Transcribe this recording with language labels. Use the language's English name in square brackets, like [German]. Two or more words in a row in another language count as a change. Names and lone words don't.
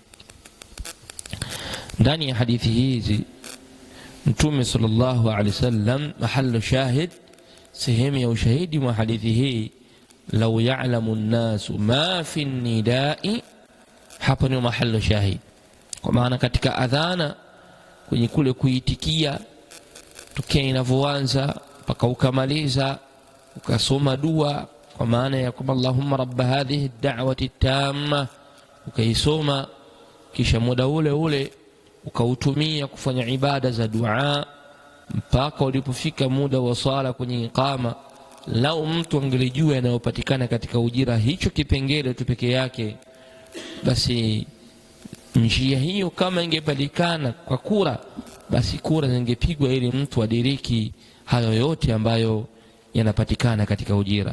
[Swahili] Ndani ya hadithi hizi Mtume [Arabic] صلى الله عليه وسلم, محل الشاهد, [Swahili] sehemu ya ushahidi wa hadithi hii, [Arabic] لو يعلم الناس ما في النداء, [Swahili] hapa ni [Arabic] محل الشاهد. [Swahili] Kwa maana katika adhana, kwenye kule kuitikia tokea inavyoanza mpaka ukamaliza, ukasoma dua kwa maana ya kwamba [Arabic] اللهم رب هذه الدعوة التامة, [Swahili] ukaisoma, kisha muda ule ule ukautumia kufanya ibada za dua mpaka ulipofika muda wa sala kwenye iqama. Lau mtu angelijua yanayopatikana katika ujira hicho kipengele tu peke yake, basi njia hiyo kama ingepatikana kwa kura, basi kura zingepigwa ili mtu adiriki hayo yote ambayo yanapatikana katika ujira.